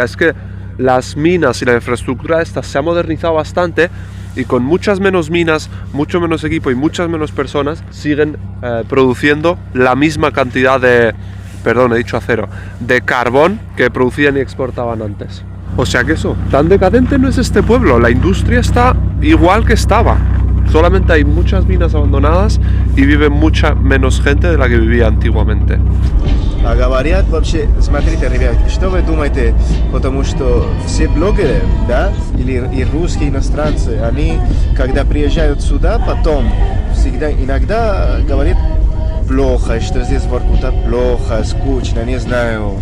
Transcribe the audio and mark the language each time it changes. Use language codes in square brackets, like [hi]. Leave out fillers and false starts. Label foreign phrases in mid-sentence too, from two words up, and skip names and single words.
[es] Es que las minas y la infraestructura esta se ha modernizado bastante y con muchas menos minas, mucho menos equipo y muchas menos personas siguen produciendo la misma cantidad de, perdón, he dicho acero, de carbón que producían y exportaban antes. O sea que eso, tan decadente no es este pueblo, la industria está igual que estaba. Solamente hay muchas minas abandonadas и vive mucha menos gente de la que vivía antiguamente. [ru] А говорят вообще, смотрите, ребят, что вы думаете, потому что все блогеры, да, или и русские иностранцы, они, когда приезжают сюда, потом всегда, иногда говорят плохо, что здесь в Воркута плохо, скучно, не знаю.